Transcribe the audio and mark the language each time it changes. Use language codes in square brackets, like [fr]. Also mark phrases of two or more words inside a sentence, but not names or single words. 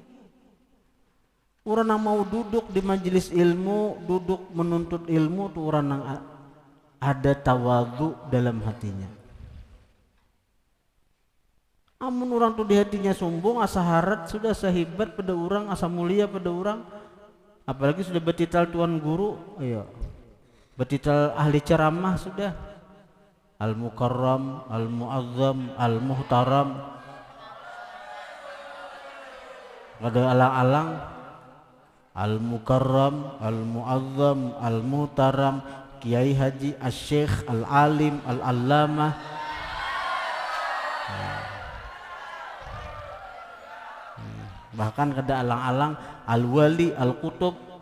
[bjn] Orang yang mau duduk di majelis ilmu, duduk menuntut ilmu tuh orang yang ada tawadhu dalam hatinya. Amun orang tuh di hatinya sombong, asa harat sudah sehebat pada orang, asa mulia pada orang, apalagi sudah betital tuan guru, ayo. Betital ahli ceramah sudah, [ar] المكرم المعظم المحترم, [bjn] ada alang-alang, [ar] المكرم المعظم المحترم, Kiai Haji, الشيخ العالم العلامة. [bjn] Bahkan kada alang-alang, [ar] الولي القطب.